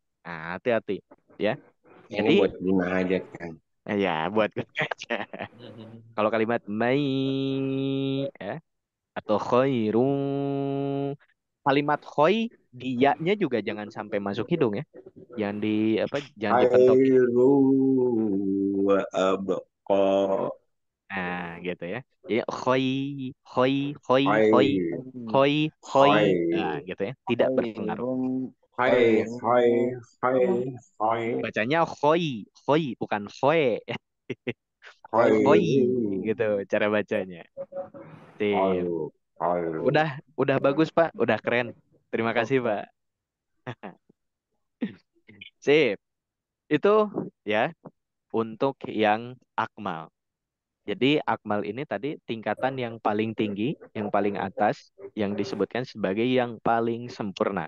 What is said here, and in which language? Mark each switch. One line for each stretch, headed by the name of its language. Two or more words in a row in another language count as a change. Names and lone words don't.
Indonesian: Nah, hati-hati ya. Ini Jadi buat guna aja kan. ya buat aja. Kalau kalimat mai ya atau khairu, kalimat khoi dia-nya juga jangan sampai masuk hidung ya. Jangan dipentokin.
Arabic: Khairu wa abqa.
Indonesian: Nah, gitu ya. Jadi
Arabic: khoi khoi khoi khoi Khair. khoi khoi.
Indonesian: Nah,
Arabic: Khair.
Indonesian: gitu ya. Tidak berpengaruh.
Arabic: Khair. Khair. Khair. Khair.
Indonesian: Bacanya
Arabic: khoi, khoi
Indonesian: bukan khoe.
Arabic: Khair.
Indonesian: Khoi gitu cara bacanya. Sip.
Arabic: Khair.
Indonesian: Udah bagus Pak, udah keren. Terima kasih Pak. Sip. Itu ya untuk yang akmal. Jadi akmal ini tadi tingkatan yang paling tinggi, yang paling atas, yang disebutkan sebagai yang paling sempurna.